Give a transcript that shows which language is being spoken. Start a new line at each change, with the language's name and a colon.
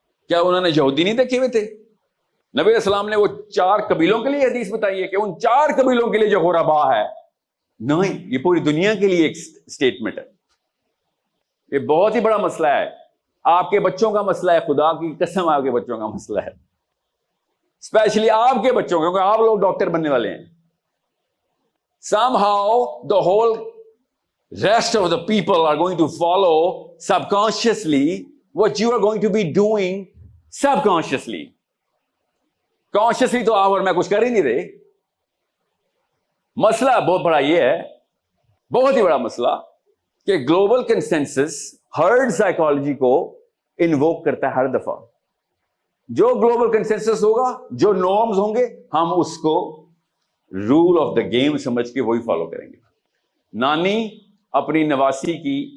Urdu: کیا انہوں نے یہودی نہیں دیکھے ہوئے تھے؟ نبی علیہ السلام نے وہ 4 قبیلوں کے لیے حدیث بتائی ہے کہ ان 4 قبیلوں کے لیے جو غرباء ہے، نہیں، یہ پوری دنیا کے لیے ایک سٹیٹمنٹ ہے. یہ بہت ہی بڑا مسئلہ ہے، آپ کے بچوں کا مسئلہ ہے، خدا کی قسم آپ کے بچوں کا مسئلہ ہے، اسپیشلی آپ کے بچوں کا، کیونکہ آپ لوگ ڈاکٹر بننے والے ہیں.
English: somehow the whole rest of the people are going to follow subconsciously what you are going to be doing subconsciously.
Urdu: Consciously تو آپ اور میں کچھ کر ہی نہیں رہے. مسئلہ بہت بڑا یہ ہے، بہت ہی بڑا مسئلہ، کہ گلوبل کنسنسس ہرڈ سائیکالوجی کو انووک کرتا ہے ہر دفعہ. جو گلوبل کنسنسس ہوگا، جو نارمز ہوں گے، ہم اس کو رول آف دا گیم سمجھ کے وہی فالو کریں گے. نانی اپنی نواسی کی